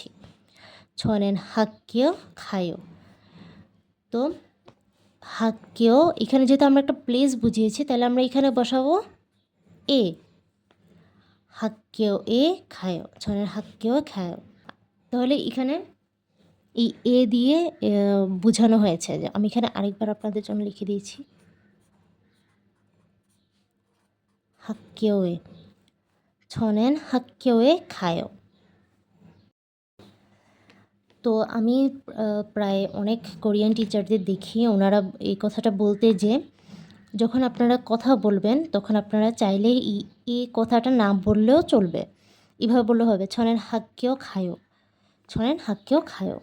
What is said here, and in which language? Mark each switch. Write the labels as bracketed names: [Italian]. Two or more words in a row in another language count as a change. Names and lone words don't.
[Korean] 저는 학교에 가요, [Bangla] তো হাক্কেও এখানে যেহেতু আমরা একটা প্লেস বুঝিয়েছি, তাহলে আমরা এখানে বসাবো এ, হাক্কেও এ খায়ো, [Korean] 저는 학교에 가요. [Bangla] তাহলে এখানে এই এ দিয়ে বোঝানো হয়েছে, যে আমি এখানে আরেকবার আপনাদের জন্য লিখে দিয়েছি, [Korean] 학교에 저는 학교에 가요. [Bangla] তো আমি প্রায় অনেক কোরিয়ান টিচারদের দেখি ওনারা এই কথাটা বলতে যে যখন আপনারা কথা বলবেন তখন আপনারা চাইলে এই কথাটা না বললেও চলবে, এভাবে বললে হবে [Korean] 저는 학교에 가요, 저는 학교에 가요.